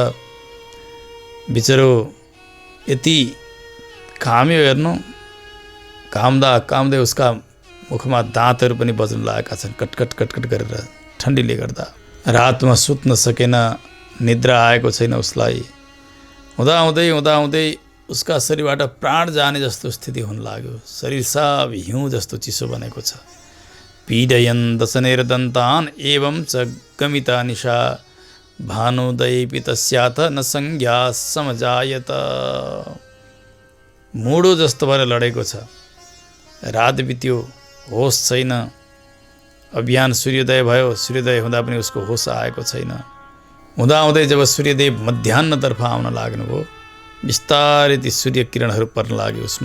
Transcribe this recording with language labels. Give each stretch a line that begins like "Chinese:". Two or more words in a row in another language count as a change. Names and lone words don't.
Nepali: बिचरो यति घाम्यो, हेर्नु, घाम्दा घाम्दै उसका मुखमा दाँतहरू पनि बज्न लागेका छन्, कटकट कटकट गरेर ठन्डीले गर्दा। रातमा सुत्न सकेन, निद्रा आएको छैन उसलाई। हुँदाहुँदै उसका शरीरबाट प्राण जाने जस्तो स्थिति हुन लाग्यो। शरीर सब हिउँ जस्तो चिसो बनेको छ।
Sanskrit: पीडयन् दशनेर्दन्तान् एवं च गमिता निशा भानुदयेऽपि तस्याथ न संज्ञा समजायत।
Nepali: मुडो जस्तो भएर लडेको छ। रात बित्यो, होस छैन। अभियान सूर्योदय भयो, सूर्योदय हुँदा पनि उसको होस आएको छैन। हुँदाहुँदै जब सूर्यदेव मध्याह्नतर्फ आउन लाग्नुभयो, बिस्तारै ती सूर्य किरणहरू पर्न लाग्यो उसमा।